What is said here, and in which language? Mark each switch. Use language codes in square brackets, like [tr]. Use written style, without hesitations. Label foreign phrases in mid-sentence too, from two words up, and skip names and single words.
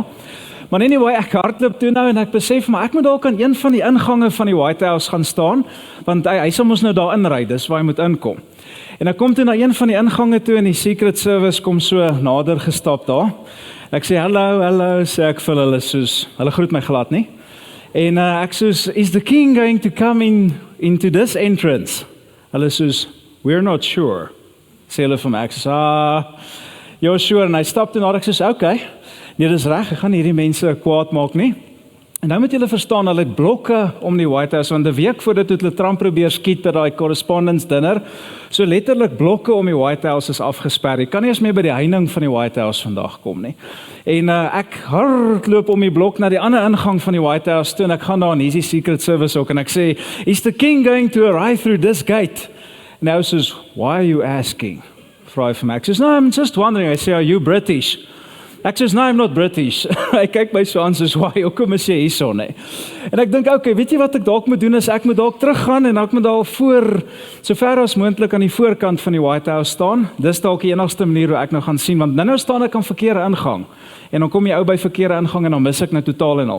[af] Maar anyway, ek hardloop toe nou, en ek besef, maar ek moet dalk aan een van die ingange van die White House gaan staan, want hy sal mos nou daar inry, dis waar hy moet inkom. En ek kom toe na een van die ingange toe, en die Secret Service kom so nader gestap daar. Ek sê, hallo, sê ek vir hulle soos, hulle groet my glad nie. En ek soos, [en] is the king going to come into this entrance? [af] Hulle soos, [en] we're not sure. [af] Sê hulle vir my, ek soos, [en] you're sure, [af] en hy stap toe na, ek soos, okay, nee, dis reg, ek gaan hierdie mense kwaad maak nie. En nou moet julle verstaan, hulle het blokke om die White House, want 'n week voor dit het hulle Trump probeer skiet by daai [en] correspondence dinner, [af] so letterlik blokke om die White House is afgesper. Jy kan nie eens meer by die heining van die White House vandag kom nie. En ek hardloop om die blok na die ander ingang van die White House toe, en ek gaan daar in die Secret Service ook, en ek sê, [en] is the king going to arrive through this gate? And hy says, why are you asking? [af] Vra hy vir my, ek [en] says, no, I'm just wondering. I say, are you British? [af] Ek sê, [en] no, I'm not British. [af] Hy kyk my so aan, soos, why, hoekom is jy hierso, nee? En ek dink, okay, weet jy wat ek dalk moet doen, is ek moet dalk teruggaan, en ek moet daar voor, so ver as moontlik aan die voorkant van die White House staan. Dis dalk die enigste manier hoe ek nou gaan sien, want nou staan ek aan verkeerde ingang, en dan kom jy ou by verkeerde ingang, en dan mis ek nou totaal en al.